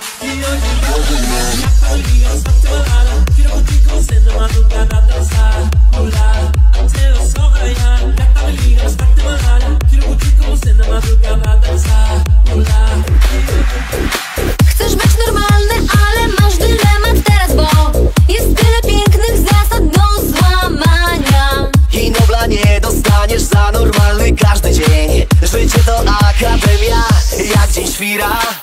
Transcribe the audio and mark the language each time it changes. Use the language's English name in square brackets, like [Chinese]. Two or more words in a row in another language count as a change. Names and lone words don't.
[Portuguese] E hoje gata me liga, bastante balada. Quero curtir como se na madrugada, dançar, pular. Até o sol raiar, gata me liga, bastante balada. Quero curtir como se na madrugada, dançar, pular. [Polish] Chcesz być normalny, ale masz dylemat teraz, bo jest tyle pięknych zasad do złamania. I Nobla nie dostaniesz za normalny każdy dzień. Życie to akademia, jak dzień świra.